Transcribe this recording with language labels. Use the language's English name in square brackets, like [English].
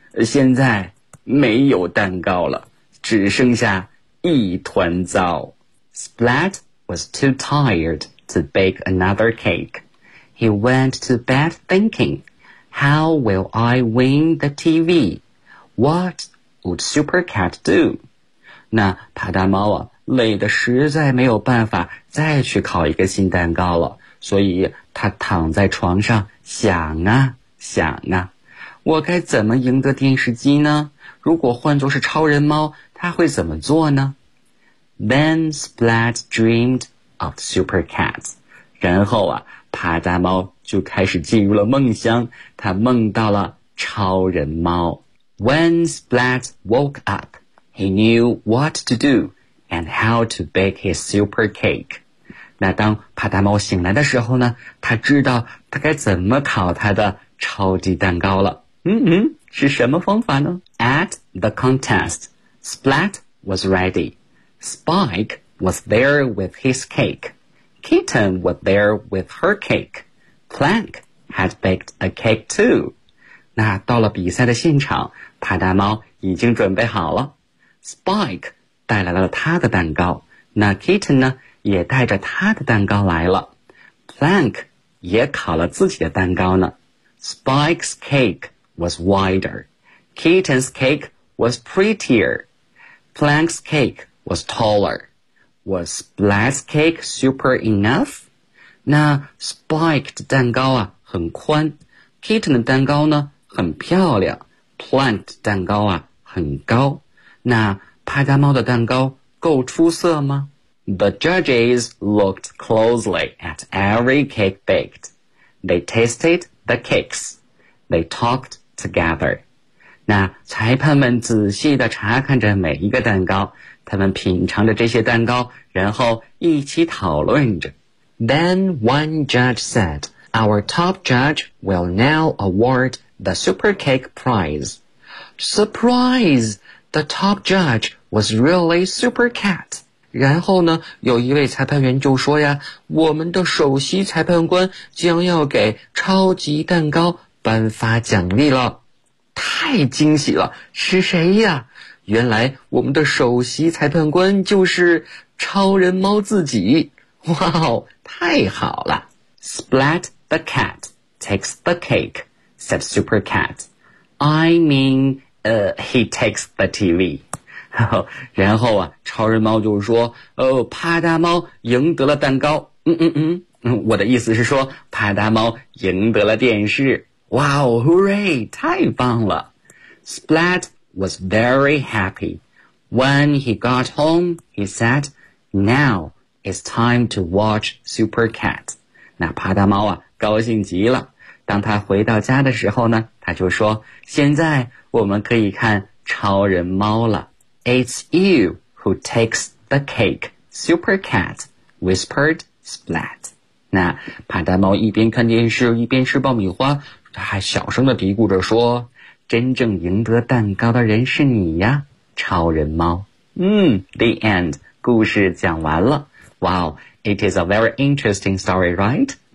[Chinese] 现在没有蛋糕了，只剩下一团糟。 [English] Splat was too tired to bake another cake. He went to bed thinking,How will I win the TV? What would Super Cat do? [Chinese] 那帕大猫啊，累得实在没有办法再去烤一个新蛋糕了，所以他躺在床上想啊想啊，我该怎么赢得电视机呢？如果换作是超人猫，他会怎么做呢？ [English] Then Splat dreamed of Super Cat. [Chinese] 然后啊，帕大猫就开始进入了梦乡，他梦到了超人猫。 [English] When Splat woke up, he knew what to do and how to bake his super cake. [Chinese] 那当帕大猫醒来的时候呢，他知道他该怎么烤他的超级蛋糕了。是什么方法呢？ [English] At the contest, Splat was ready. Spike was there with his cake. Kitten was there with her cake. Plank had baked a cake too. [Chinese] 那到了比赛的现场，帕大猫已经准备好了。 Spike 带来了他的蛋糕，那 Kitten 呢，也带着他的蛋糕来了。 [English] Plank [Chinese] 也烤了自己的蛋糕呢。 [English] Spike's cake was wider. Kitten's cake was prettier. Plank's cake was taller. Was Splat's cake super enough? [Chinese] 那 Spike 的蛋糕啊很宽， Kitten 的蛋糕呢很漂亮， Plant 蛋糕啊很高。那派大猫的蛋糕够出色吗？ [English] The judges looked closely at every cake baked. They tasted the cakes. They talked together. [Chinese] 那裁判们仔细地查看着每一个蛋糕，他们品尝着这些蛋糕，然后一起讨论着。 [English] Then one judge said, Our top judge will now award the Super Cake Prize. Surprise! The top judge was really Super Cat. [Chinese] 然后呢，有一位裁判员就说呀，我们的首席裁判官将要给超级蛋糕颁发奖励了。太惊喜了，是谁呀？原来我们的首席裁判官就是超人猫自己。哇哦，太好了。 [English] Splat the cat takes the cake, said Super Cat. He takes the TV. [Chinese] 然后啊，超人猫就说，哦，帕大猫赢得了蛋糕。我的意思是说，帕大猫赢得了电视。哇哦， [English] hooray, [Chinese] 太棒了。 [English] Splat was very happy. When he got home, he said, Now,It's time to watch Super Cat. [Chinese] 那帕大猫啊高兴极了。当他回到家的时候呢，他就说，现在我们可以看超人猫了。 [English] It's you who takes the cake, Super Cat, whispered Splat. [Chinese] 那帕大猫一边看电视一边吃爆米花，他还小声地嘀咕着说，真正赢得蛋糕的人是你呀，超人猫。 [English] The end. [Chinese] 故事讲完了。 [English] Wow, it is a very interesting story, right?